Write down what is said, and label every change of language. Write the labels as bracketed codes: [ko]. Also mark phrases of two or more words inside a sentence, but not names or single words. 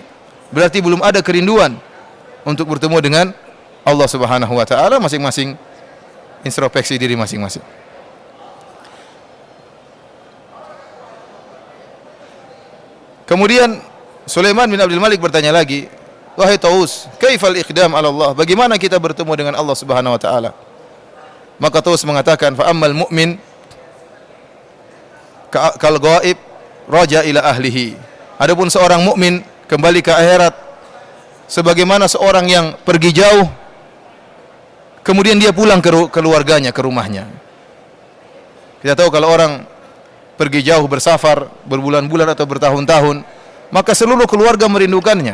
[id] Berarti belum ada kerinduan untuk bertemu dengan Allah [ar] Subhanahu wa taala. [id] Masing-masing introspeksi diri masing-masing. Kemudian Sulaiman bin Abdul Malik bertanya lagi, wahai Taus, [ar] kaifal iqdam ala Allah? [id] Bagaimana kita bertemu dengan Allah [ar] Subhanahu wa taala? [id] Maka Taus mengatakan, [ar] fa ammal mu'min kal ghaib raja ila ahlihi. [id] Adapun seorang mukmin kembali ke akhirat sebagaimana seorang yang pergi jauh kemudian dia pulang ke keluarganya, ke rumahnya. Kita tahu kalau orang pergi jauh bersafar berbulan-bulan atau bertahun-tahun, maka seluruh keluarga merindukannya.